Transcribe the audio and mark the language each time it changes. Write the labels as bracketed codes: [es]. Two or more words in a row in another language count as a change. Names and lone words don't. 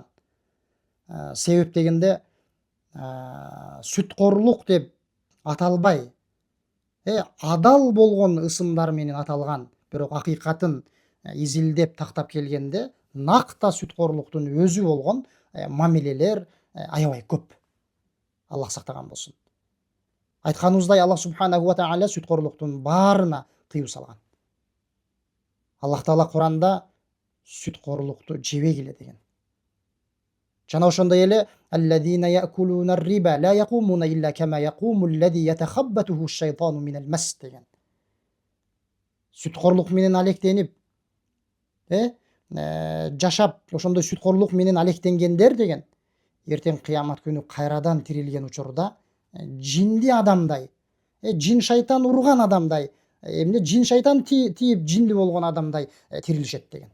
[ky] Себеп дегенде сүтқорлук деп аталбай, адал болгон ысымдар менен аталган, бирок акыйкатын изилдеп тактап келгенде накта сүтқорлуктун өзү болгон мамилелер аябай көп. Аллах сактаган болсун. Айтканыбыздай, [ar] الله سبحانه وتعالى [ky] сүтқорлуктун баарына тыюу салган. Аллах Таала Куранда сүтқорлукту жебегиле деген. Жана ошондой эле [ar] الذين يأكلون الربا لا يقومون إلا كما يقوم الذي يتخبطه الشيطان من المس деген. [ky] Сүтқорлук менен алектенип, жашап, ошондой сүтқорлук менен алектенгендер деген эртең кыямат күнү кайрадан тирилген учурда жинди адамдай, жин шайтан урган адамдай, эмне жин шайтан тийип жинди болгон адамдай тирилишет деген.